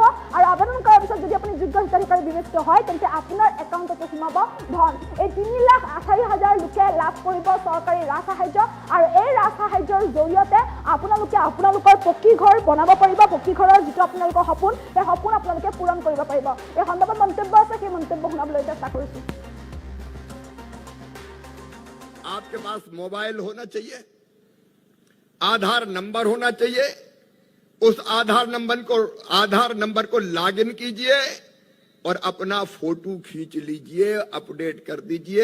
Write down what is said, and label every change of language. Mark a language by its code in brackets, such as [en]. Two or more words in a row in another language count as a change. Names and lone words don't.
[as] আৰু আবেদন কৰাৰ পিছত যদি আপুনি যোগ্য হিতাধিকাৰী বিবেচিত হয় তেন্তে আপোনাৰ একাউণ্টতে সোমাব ধন। এই 3,28,000 লোকে লাভ কৰিব চৰকাৰী ৰাজ সাহায্য আৰু এই ৰাজ সাহায্যৰ জৰিয়তে আপোনালোকে আপোনালোকৰ পকী ঘৰ বনাব পাৰিব। পকী ঘৰৰ যিটো আপোনালোকৰ সপোন সেই সপোন আপোনালোকে পূৰণ কৰিব পাৰিব। এই সন্দৰ্ভত মন্তব্য আছে সেই মন্তব্য শুনাবলৈ চেষ্টা কৰিছোঁ। [hi] आपके पास मोबाइल होना चाहिए, आधार नंबर होना चाहिए। उस आधार नंबर को लॉगिन कीजिए और अपना फोटो खींच लीजिए, अपडेट कर दीजिए।